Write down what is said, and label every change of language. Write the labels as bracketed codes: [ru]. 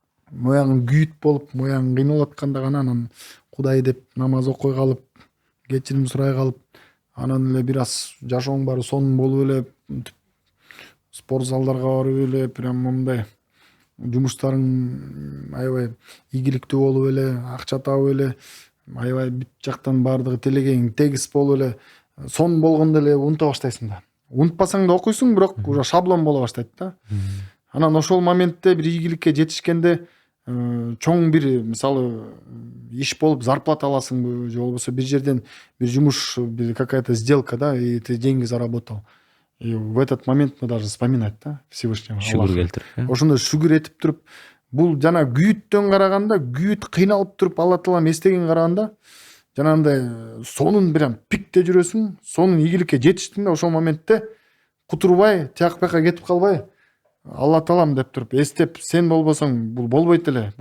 [ky] Моягың күйүт болуп, моягың кыйналып атканда гана анан Кудай деп намаз окуй калып, кечирим сурай калып, анан эле бир аз жашооң баары сонун болуп эле, спорт залдарга барып эле, прям мындай жумуштарың аябай ийгиликтүү болуп эле, акча табып эле, аябай бүт жактан баардыгы тилегең тегиз болуп эле, сонун болгондо эле унута баштайсың да. Унутпасаң да окуйсуң, бирок уже шаблон боло баштайт да. Анан ошол моментте бир ийгиликке жетишкенде чоң бир мисалы иш болуп зарплата аласыңбы, же болбосо бир жерден бир жумуш, бир [ru] какая-то сделка, да, и ты деньги заработал. И в этот момент мы даже вспоминать, да, Всевышнего. [ky] Шүгүр келтирип. Ошондо шүгүр этип туруп, бул жана күйүттөн караганда, күйүт кыйналып туруп Алла таалам эстеген караганда, жанагындай сонун прям пикте жүрөсүң, сонун ийгиликке жетиштиң да, ошол моментте кутурбай, тияк бияка кетип калбай, Алла таалам деп туруп эстеп, сен болбосоң бул болбойт эле.